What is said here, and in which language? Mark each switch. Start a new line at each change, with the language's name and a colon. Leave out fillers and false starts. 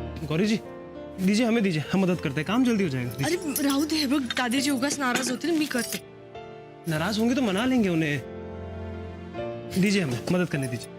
Hindi: गौरी जी दीजिए, हमें दीजिए, हम मदद करते हैं, काम जल्दी हो जाएगा।
Marathi: अरे राहू दे, बघ दादाजी उगाच नाराज होते, मी करते।
Hindi: नाराज होंगे तो मना लेंगे उन्हें। दीजिए, हमें मदद करने दीजिए।